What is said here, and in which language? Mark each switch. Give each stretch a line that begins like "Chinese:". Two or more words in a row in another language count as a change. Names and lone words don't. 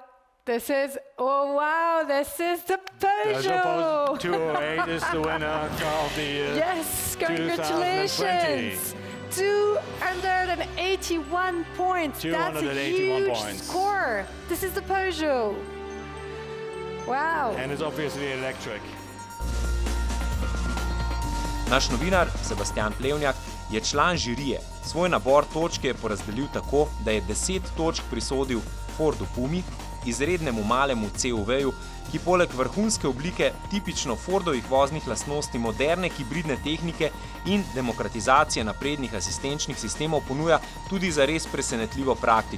English: This is the Peugeot. 208 is the winner of the Yes, congratulations. 281 points. 281 That's a huge points. score. This is the Peugeot. Wow. And it's obviously electric.
Slovenian: Naš novinar Sebastian Plevnjak je član žirije. Svoj nabor točk je porazdelil tako, da je 10 točk prisodil Fordu Pumi, izrednemu malemu CUV-ju, ki poleg vrhunske oblike tipično Fordovih voznih lastnosti moderne hibridne tehnike in demokratizacije naprednih asistenčnih sistemov ponuja tudi za res presenetljivo praktičnost.